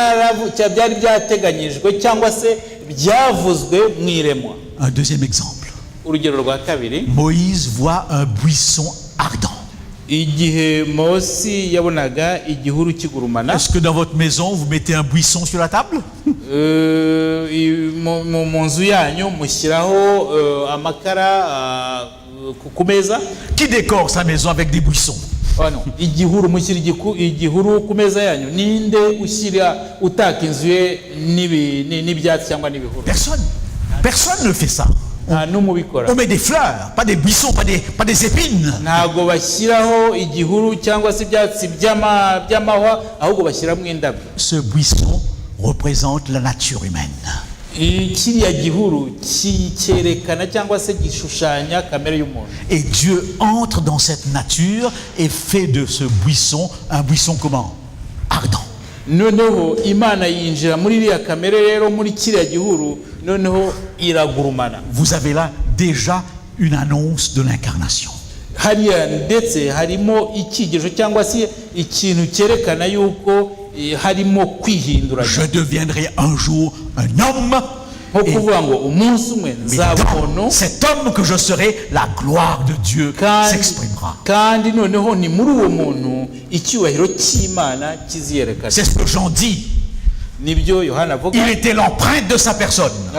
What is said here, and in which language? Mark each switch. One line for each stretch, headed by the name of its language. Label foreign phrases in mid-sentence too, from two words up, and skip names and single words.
French: Un deuxième exemple.
Kinyarwanda: urugero rwa kabiri,
French: Moïse voit un buisson ardent.
Kinyarwanda: igihe Mose yabonaga igihuru kigurumana.
French: Est-ce que dans votre maison, vous mettez un buisson sur la table?
Kinyarwanda: Mu nzu yanyu mushyiraho amakara ku meza?
French: Qui décore sa maison avec des buissons?
Kinyarwanda: Igihuru, mushyira igihuru ku meza yanyu. Ninde ushyira utaka inzu ye n'ibyatsi cyangwa n'ibihuru?
French: Personne. Personne ne fait ça. On met des fleurs, pas des buissons, pas des épines.
Kinyarwanda: Ntago bashyiraho igihuru cyangwa se ibyatsi by'amahwa, ahubwo bashyiramo indabyo.
French: Ce buisson représente la nature humaine.
Kinyarwanda: Kiriya gihuru cyerekana cyangwa se gishushanya kamere y'umuntu.
French: Et Dieu entre dans cette nature et fait de ce buisson un buisson comment? Ardent.
Kinyarwanda: Noneho Imana yinjira muri iriya kamere rero muri kiriya gihuru, noneho iragurumana.
French: Vous avez là déjà une annonce de l'incarnation.
Kinyarwanda: Hariya ndetse harimo ikigejo cyangwa se ikintu cyerekana yuko harimo kwihindura.
French: Je deviendrai un jour un homme. Et dans cet homme que je serai, la gloire de Dieu s'exprimera. C'est ce que Jean dit. Il était l'empreinte de sa personne.